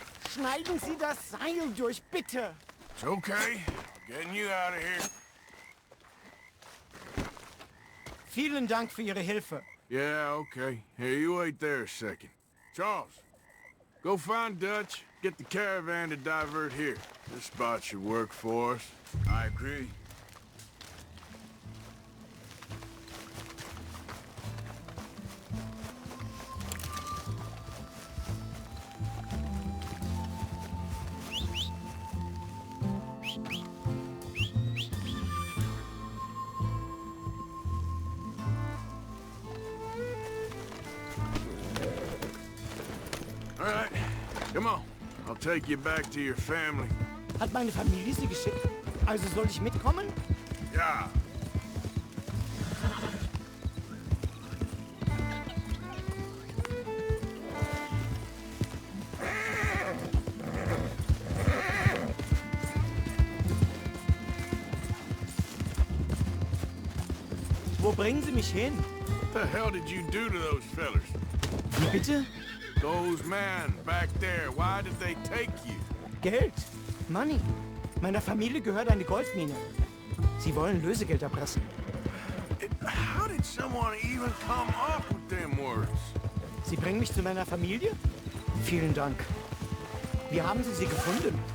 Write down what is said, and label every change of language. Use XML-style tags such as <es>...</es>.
<de>Schneiden Sie das Seil durch, bitte!</de> <en>It's okay. Getting you out of here.</en> <de>Vielen Dank für Ihre Hilfe.</de> <en>Yeah, okay. Here, you wait there a second. Charles, go find Dutch. Get the caravan to divert here. This spot should work for us. I agree. All right, come on. I'll take you back to your family.</en> <de>Hat meine Familie Sie geschickt? Also soll ich mitkommen? Ja. Wo bringen Sie mich hin?</de> <en>What the hell did you do to those fellers?</en> <de>Wie bitte?</de> <en>Those men back there, why did they take you?</en> <de>Geld.</de> <en>Money.</en> <de>Meiner Familie gehört eine Goldmine. Sie wollen Lösegeld erpressen.</de> <en>How did someone even come up with them words?</en> <de>Sie bringen mich zu meiner Familie? Vielen Dank. Wie haben Sie sie gefunden?</de>